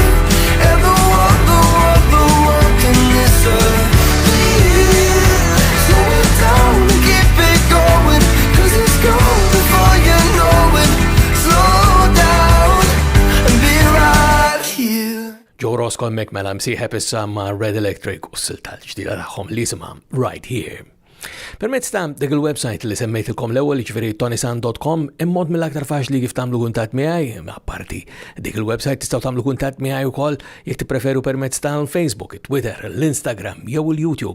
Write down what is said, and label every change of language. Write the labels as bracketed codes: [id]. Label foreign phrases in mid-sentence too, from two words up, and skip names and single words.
[en] And the one can listen here. Slow it down and keep it going, 'cause it's gone before you know it. Slow down and be right here. [mt] Joe Roscoe mek mela msieħeb issa ma' Red Electric u s-silta l-ġdida tagħhom li jisimha Right Here. Permezz ta' dik il-website li semmejtilkom l-ewwel ġifieri ToniSant.com immod mill-aktar faċli kif tagħmlu kuntatt miegħi, apparti dik il-website tistgħu tagħmlu kuntatt miegħi wkoll jekk tippreferu permezz tal-Facebook, Twitter, l-Instagram jew il-YouTube.